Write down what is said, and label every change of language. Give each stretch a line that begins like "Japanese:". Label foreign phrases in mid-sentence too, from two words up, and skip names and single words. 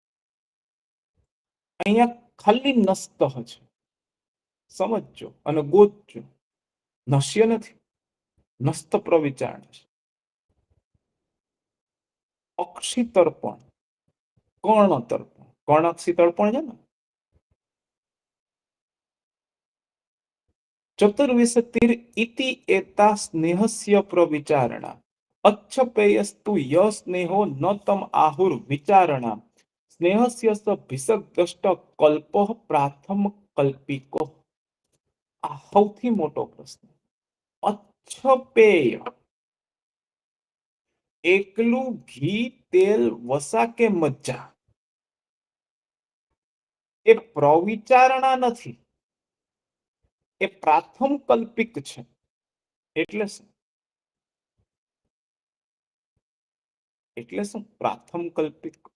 Gujarati: અહીંયા ખાલી નસ્તઃ છે સમજજો અને ગોતજો નશ્ય નથી નસ્ત પ્રવિચારણ છે અક્ષી તર્પણ કર્ણ તર્પણ કર્ણક્ષી તર્પણ છે ને
Sanskrit: चतुर्विंशतिर इति एता स्नेहस्य प्रविचारणा अच्छपेयस्तु य स्नेहो न तम आहुर विचारणा स्नेहस्य स भिषग्दष्ट कल्पः प्राथम कल्पिको
Gujarati: આ સૌથી મોટો પ્રશ્ન
Sanskrit: अच्छपेय
Gujarati: એકલું ઘી તેલ વસા કે મज्जा એ પ્રવિચારણા નથી એ પ્રાથમ કલ્પિક છે એટલે શું એટલે શું પ્રાથમ કલ્પિક